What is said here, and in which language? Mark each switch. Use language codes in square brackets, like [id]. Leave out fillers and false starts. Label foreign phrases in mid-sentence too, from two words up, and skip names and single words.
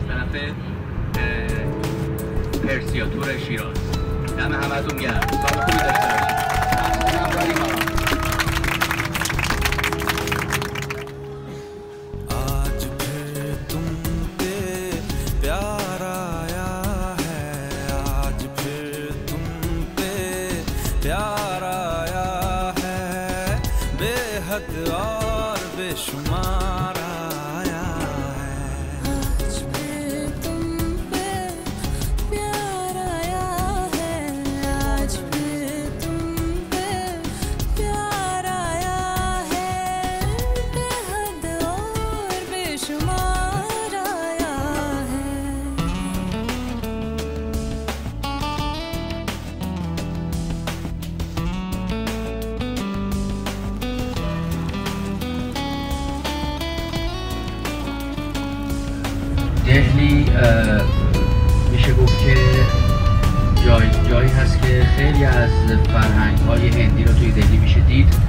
[fa] کافه پرسیاتور شیراز. دم همتون گرم. سال خوبی داشته باشید. [hi] प्यार आया है बेहद और बेशुमार आया है आज फिर तुम पे प्यार आया है आज फिर तुम पे प्यार आया है बेहद और बेशुमार आया है [fa] دهلی میشه گفت که جایی هست که خیلی از فرهنگ‌های هندی رو توی دهلی میشه دید.